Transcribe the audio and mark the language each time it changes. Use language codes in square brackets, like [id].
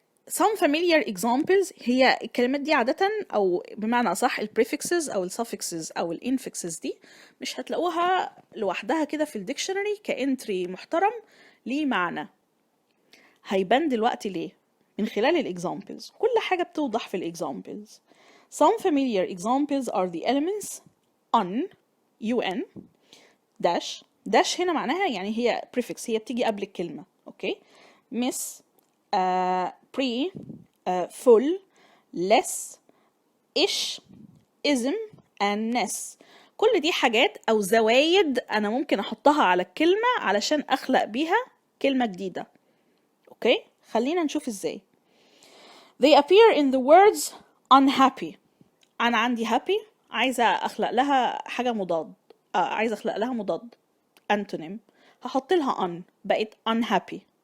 [en] Some familiar examples [ar] هي الكلمات دي عادة أو بمعنى أصح prefixes أو suffixes أو infixes دي مش هتلاقوها لوحدها كده في الديكشنري كإنتري محترم ليه معنى. هيبان دلوقتي ليه من خلال الإكزامبلز. كل حاجة بتوضح في الإكزامبلز. [en] Some familiar examples are the elements un dash [ar] هنا معناها يعني هي prefix هي بتيجي قبل الكلمة. [en] Okay miss pre full less ish ism and ness. [ar] كل دي حاجات أو زوايد أنا ممكن أحطها على الكلمة علشان أخلق بيها كلمة جديدة. اوكي خلينا نشوف ازاي. [en] They appear in the words unhappy. [ar] أنا عندي happy عايزة أخلق لها حاجة مضاد. عايزة أخلق لها مضاد antonym. هحط لها un بقت unhappy.